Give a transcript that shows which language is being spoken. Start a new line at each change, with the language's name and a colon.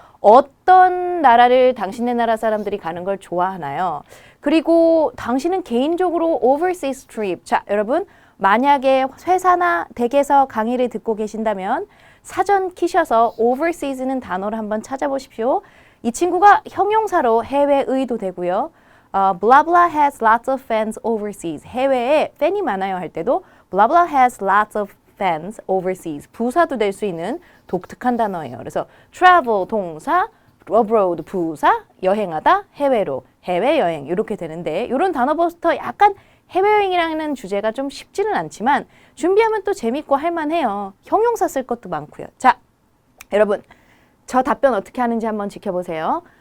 Korean: 어떤 나라를 당신네 나라 사람들이 가는 걸 좋아하나요? 그리고 당신은 개인적으로 overseas trip. 자, 여러분 만약에 회사나 댁에서 강의를 듣고 계신다면 사전 키셔서 overseas는 단어를 한번 찾아보십시오. 이 친구가 형용사로 해외의도 되고요.
English: blah blah has lots of fans overseas.
Korean: 해외에 팬이 많아요 할 때도
English: blah blah has lots of fans overseas.
Korean: 부사도 될 수 있는 독특한 단어예요. 그래서 travel 동사, abroad 부사, 여행하다, 해외로, 해외여행 이렇게 되는데 이런 단어부터 약간 해외여행이라는 주제가 좀 쉽지는 않지만 준비하면 또 재밌고 할만해요. 형용사 쓸 것도 많고요. 자, 여러분 저 답변 어떻게 하는지 한번 지켜보세요.